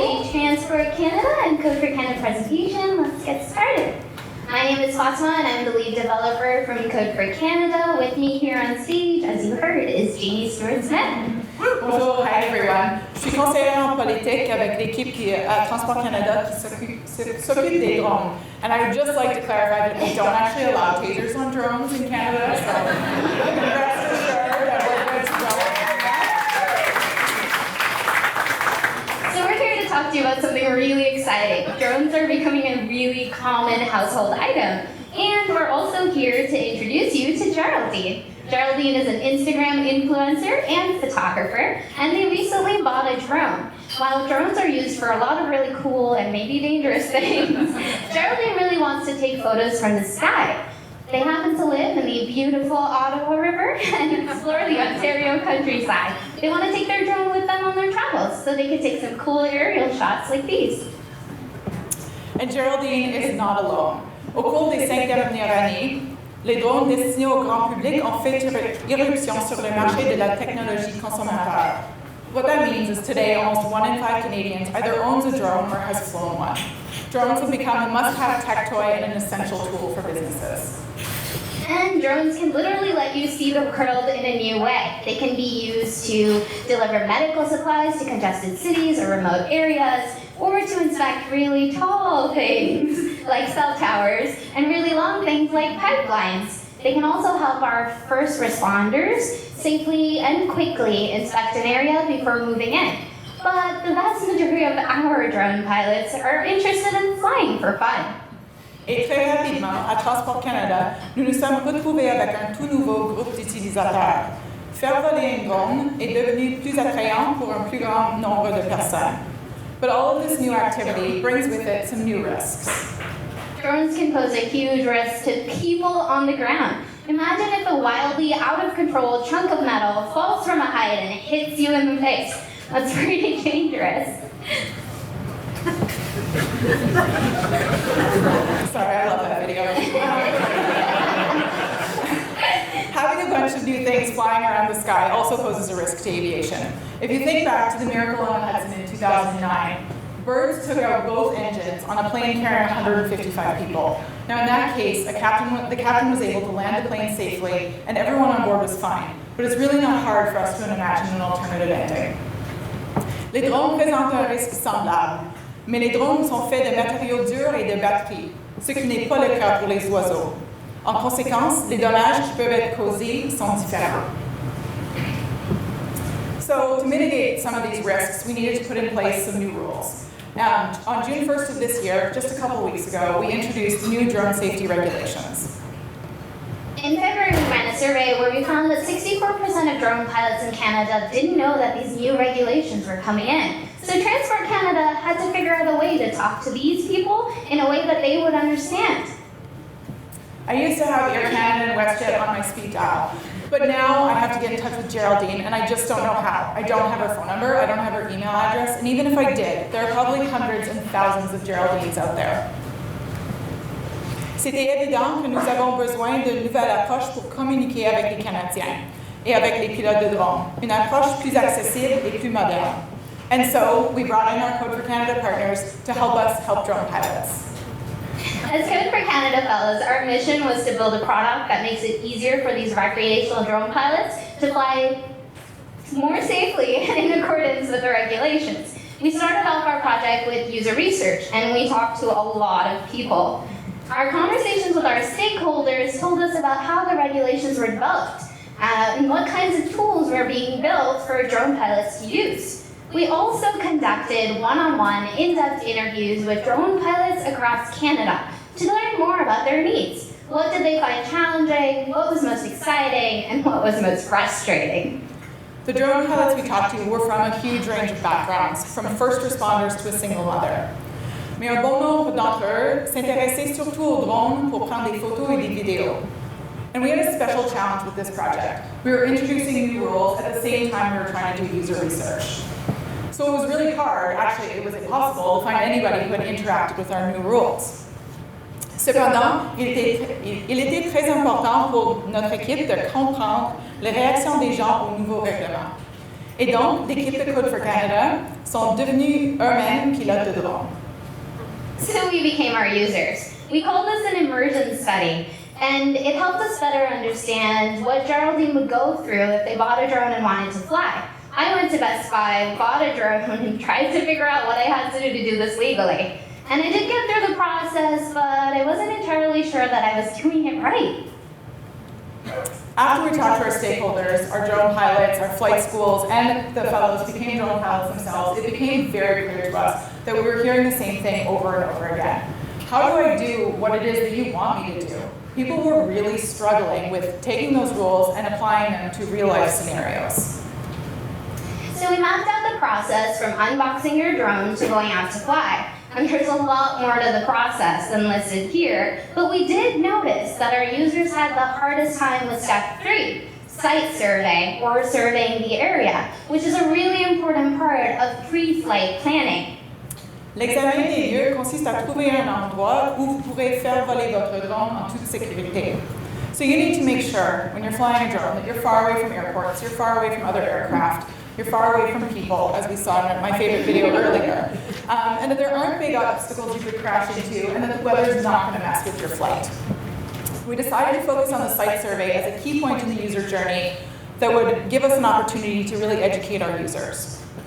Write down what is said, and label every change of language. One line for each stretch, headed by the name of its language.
English: Transport Canada and Code for Canada presentation. Let's get started. My name is Fatima and I'm the lead developer from Code for Canada. With me here on stage, as you heard, is Jeannie Stewart Smith. Bonjour, hi everyone.
French: Je suis conseillère en politique avec l'équipe à Transport Canada qui s'occupe des drones.
English: And I would just like to clarify that we don't actually allow tasers on drones in Canada, so rest assured that we're good to go. So we're here to talk to you about something really exciting. Drones are becoming a really common household item. And we're also here to introduce you to Geraldine. Geraldine is an Instagram influencer and photographer, and they recently bought a drone. While drones are used for a lot of really cool and maybe dangerous things, Geraldine really wants to take photos from the sky. They happen to live in the beautiful Ottawa River and explore the Ontario countryside. They want to take their drone with them on their travels so they can take some cool aerial shots like these. And Geraldine is not alone.
French: Au cours des 5 dernières années, les drones destinés au grand public ont fait irruption sur le marché de la technologie consommateur.
English: What that means is today, almost 1 in 5 Canadians either owns a drone or has flown one. Drones have become a must-have tech toy and an essential tool for businesses. And drones can literally let you see the world in a new way. They can be used to deliver medical supplies to congested cities or remote areas, or to inspect really tall things like cell towers and really long things like pipelines. They can also help our first responders safely and quickly inspect an area before moving in. But the vast majority of our drone pilots are interested in flying for fun.
French: Et très rapidement, à Transport Canada, nous nous sommes retrouvés avec un tout nouveau groupe d'utilisateurs. Faire voler un drone est devenu plus attrayant pour un plus grand nombre de personnes.
English: But all of this new activity brings with it some new risks. Drones can pose a huge risk to people on the ground. Imagine if a wildly out-of-control chunk of metal falls from a height and hits you in the face. That's pretty dangerous. Sorry, I love that video. Having a bunch of new things flying around the sky also poses a risk to aviation. If you think back to the Miracle on Hudson in 2009, birds took out both engines on a plane carrying 155 people. Now in that case, the captain was able to land the plane safely and everyone on board was fine. But it's really not hard for us to imagine an alternative ending.
French: Les drones présentent un risque semblable, mais les drones sont faits de matériaux durs et de batteries, ce qui n'est pas le cas pour les oiseaux. En conséquence, les dommages qui peuvent être causés sont différents.
English: So to mitigate some of these risks, we needed to put in place some new rules. On June 1st of this year, just a couple of weeks ago, we introduced new drone safety regulations. In February, we ran a survey where we found that 64% of drone pilots in Canada didn't know that these new regulations were coming in. So Transport Canada had to figure out a way to talk to these people in a way that they would understand. I used to have Air Canada and WestJet on my speed dial, but now I have to get in touch with Geraldine, and I just don't know how. I don't have her phone number, I don't have her email address, and even if I did, there are probably hundreds and thousands of Geraldines out there.
French: C'était évident que nous avons besoin d'une nouvelle approche pour communiquer avec les Canadiens et avec les pilotes de drones, une approche plus accessible et plus moderne.
English: And so, we brought in our Code for Canada partners to help us help drone pilots. As Code for Canada fellows, our mission was to build a product that makes it easier for these recreational drone pilots to fly more safely and in accordance with the regulations. We started off our project with user research, and we talked to a lot of people. Our conversations with our stakeholders told us about how the regulations were developed, and what kinds of tools were being built for drone pilots to use. We also conducted one-on-one, in-depth interviews with drone pilots across Canada to learn more about their needs. What did they find challenging, what was most exciting, and what was most frustrating? The drone pilots we talked to were from a huge range of backgrounds, from first responders to a single mother.
French: Mais un bon nombre d'entre eux s'intéressaient surtout aux drones pour prendre des photos et des vidéos.
English: And we had a special challenge with this project. We were introducing new rules at the same time we were trying to do user research. So it was really hard, actually it was impossible, to find anybody who had interacted with our new rules.
French: Cependant, il était très important pour notre équipe de comprendre les réactions des gens aux nouveaux règlements. Et donc, l'équipe de Code for Canada sont devenus eux-mêmes pilotes de drone.
English: So we became our users. We called this an immersion study, and it helped us better understand what Geraldine would go through if they bought a drone and wanted to fly. I went to Best Buy, bought a drone, and tried to figure out what I had to do this legally. And I did get through the process, but I wasn't entirely sure that I was doing it right. After we talked to our stakeholders, our drone pilots, our flight schools, and the fellows became drone pilots themselves, it became very clear to us that we were hearing the same thing over and over again. How do I do what it is that you want me to do? People were really struggling with taking those rules and applying them to real-life scenarios. So we mapped out the process from unboxing your drone to going out to fly. And there's a lot more to the process than listed here, but we did notice that our users had the hardest time with step 3, site survey, or surveying the area, which is a really important part of pre-flight planning.
French: L'examen des lieux consiste à trouver un endroit où vous pourrez faire voler votre drone en toute sécurité.
English: So you need to make sure, when you're flying a drone, that you're far away from airports, you're far away from other aircraft, you're far away from people, as we saw in my favorite video earlier, and that there aren't big obstacles you could crash into, and that the weather is not going to mess with your flight. We decided to focus on the site survey as a key point in the user journey that would give us an opportunity to really educate our users.